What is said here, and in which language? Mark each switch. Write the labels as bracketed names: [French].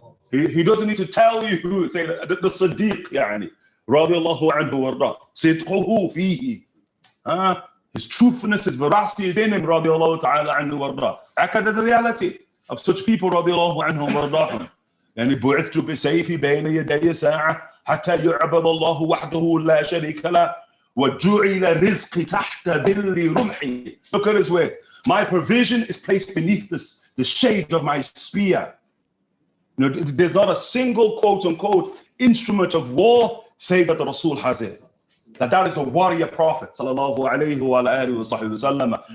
[English] He doesn't need to tell you who, say the Siddiq, radiallahu anhu wardah. [Arabic] Sidquhu fihi. [English] His truthfulness, his veracity is in him, radiallahu ta'ala anhu wardah. Akada, the reality of such people, radiallahu anhum wardahum. [Arabic] يعني بعثت بسيفي بين يدي ساعة حتى يعبد الله وحده لا شريك له وَجُعِلَ رِزْقِ تَحْتَ ذِلِّ رُمْحِي. [English] Look at his word. My provision is placed beneath the shade of my spear. You know, there's not a single quote unquote instrument of war save that the Rasul has it. That is the warrior prophet sallallahu alayhi wa alihi wa sallam.